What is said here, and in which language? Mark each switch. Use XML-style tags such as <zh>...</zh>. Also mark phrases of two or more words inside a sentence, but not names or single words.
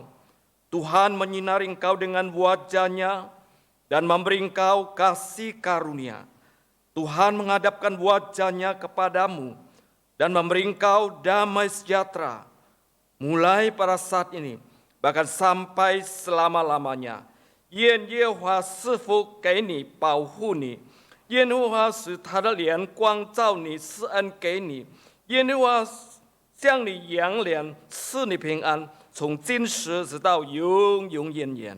<id>Tuhan menyinari engkau dengan wajah-Nya dan memberi engkau kasih karunia. Tuhan menghadapkan wajah-Nya kepadamu dan memberi engkau damai sejahtera. Mulai pada saat ini, bahkan sampai selama-lamanya.</id> <zh>愿耶和华赐福给你，保护你；愿耶和华使他的脸光照你，施恩给你；愿耶和华向你扬脸，赐你平安，从今时直到永永远远。</zh>